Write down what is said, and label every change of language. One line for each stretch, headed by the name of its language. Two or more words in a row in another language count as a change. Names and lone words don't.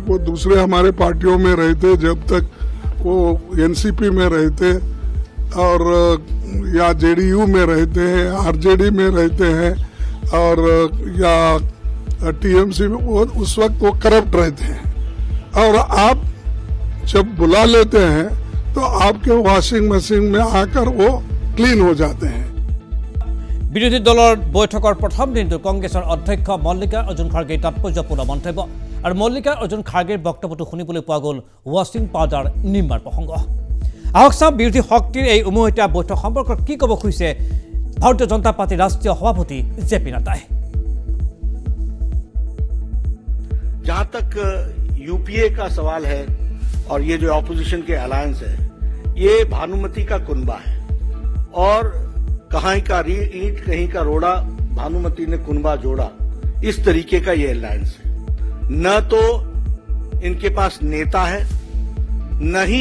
Hindi: वो दूसरे हमारे पार्टियों में रहते जब तक वो NCP में रहते और या JDU में रहते हैं RJD में रहते हैं और या TMC में वो उस वक्त वो करप्ट रहते हैं और आप जब बुला लेते हैं तो आपके
English: washing machine
Hindi: में आकर वो क्लीन हो जाते हैं
Assamese: বিৰোধী দলৰ বৈঠকৰ প্ৰথম দিনটো কংগ্ৰেছৰ অধ্যক্ষ মল্লিকা অৰ্জুন খৰ্গেৰ তাৎপৰ্যপূৰ্ণ মন্তব্য আৰু মল্লিকা অৰ্জুন খৰ্গেৰ বক্তব্যটো শুনিবলৈ পোৱা গ'ল
English: washing powder
Assamese: নিৰ্মাৰ প্ৰসংগ আহক চাওঁ বিৰোধী শক্তিৰ এই উমৈহতীয়া বৈঠক সম্পৰ্কত কি ক'ব খুজিছে ভাৰতীয় জনতা পাৰ্টীৰ ৰাষ্ট্ৰীয় সভাপতি JP নাড্ডাই
Hindi: जहां तक UPA का सवाल है और ये जो ऑपोजिशन के अलायंस है ये भानुमति का कुनबा है और कहीं का ईंट कहीं का रोड़ा भानुमति ने कुनबा जोड़ा इस तरीके का ये अलायंस है न तो इनके पास नेता है न ही